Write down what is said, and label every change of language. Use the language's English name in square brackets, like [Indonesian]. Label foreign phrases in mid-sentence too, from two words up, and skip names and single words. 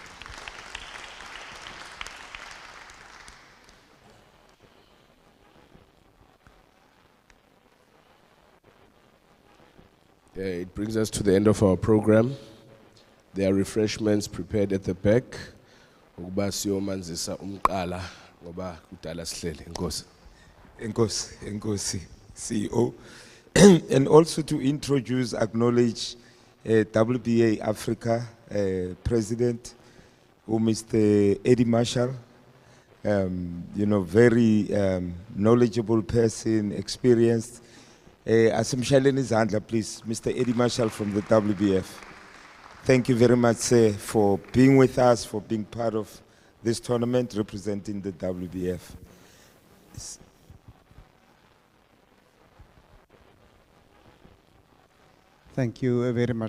[English] It brings us to the end of our program. There are refreshments prepared at the back. [Xhosa] Ukuba siyomanzisa umqala ngoba kudala sihlele. Enkosi. Enkosi, [English] CEO. And also to introduce, acknowledge WBA Africa President, Mr. Eddie Marshall. Very knowledgeable person, experienced. [Xhosa] Asimshaleni izandla, [English] please, Mr. Eddie Marshall from the WBF. Thank you very much, sir, for being with us, for being part of this tournament representing the WBF. Thank you very much.